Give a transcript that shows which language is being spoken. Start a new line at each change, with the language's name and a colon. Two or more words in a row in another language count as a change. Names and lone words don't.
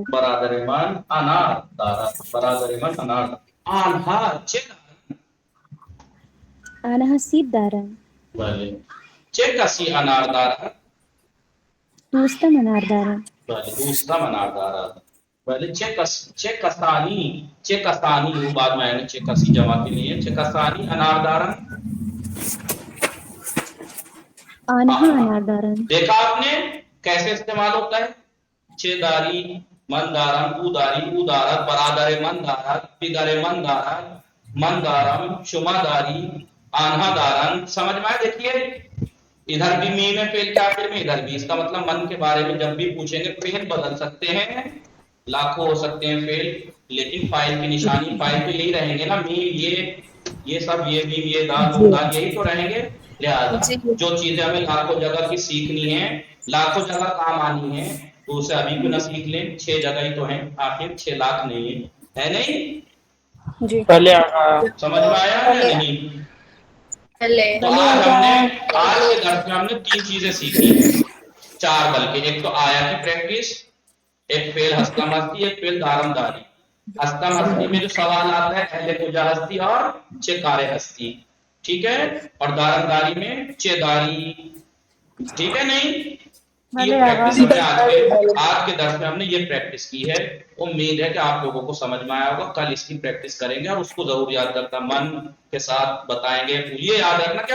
Persian: برادر من انار دارد. برادر من انار دارد. آنها چه دارد؟ آنها سیب دارد. بله. چه کسی انار دارد؟ دوستم انار دارد. بله دوستم انار دارد. بله چه کسانی
Urdu: وہ بعد میں آئے
Persian: چه کسی
Urdu: جمع کے لیے
Persian: چه کسانی انار دارد. آنها انار دارد.
Urdu: دیکھا آپ نے کیسے استعمال ہوتا ہے.
Persian: چه داری من دارم او داری او دارد برادر من دارد پدر من دارد من دارم شما داری آنها دارن.
Urdu: سمجھ میں آئے؟ دیکھیے ادھر بھی میم ہے فعل کے آخر میں، ادھر بھی. اس کا مطلب من کے بارے میں جب بھی پوچھیں گے فعل بدل سکتے ہیں، لاکھوں ہو سکتے ہیں فعل، لیکن فاعل کی نشانی فاعل تو یہی رہیں گے نا. میم یہ سب یہ میم یہ دال یہی تو رہیں گے. لہذا جو چیزیں ہمیں لاکھوں جگہ کی سیکھنی ہیں، لاکھوں جگہ کام آنی ہے، تو اسے ابھی بھی نہ سیکھ لیں. 6 جگہ ہی تو ہیں، آخر 6 لاکھ نہیں ہے نہیں. بھلے سمجھ میں آیا یا نہیں؟ تو آج کے درس میں ہم نے 3 چیزیں سیکھی ہیں، 4 بلکہ. ایک تو آیا کی پریکٹس، ایک فعل
Persian: ہستم ہستی،
Urdu: ایک فعل
Persian: دارم داری. ہستم ہستی
Urdu: میں جو سوال آتا ہے
Persian: اہل کجا ہستی
Urdu: اور
Persian: چے کار ہستی،
Urdu: ٹھیک ہے، اور دارنداری میں
Persian: چے داری،
Urdu: ٹھیک ہے نہیں؟ یہ پریکٹس ہم نے آج کے درس میں ہم نے یہ پریکٹس کی ہے، امید ہے کہ آپ لوگوں کو سمجھ میں آیا ہوگا، کل اس کی پریکٹس کریں گے اور اس کو ضرور یاد رکھنا، من کے ساتھ بتائیں گے، یہ یاد رکھنا کہ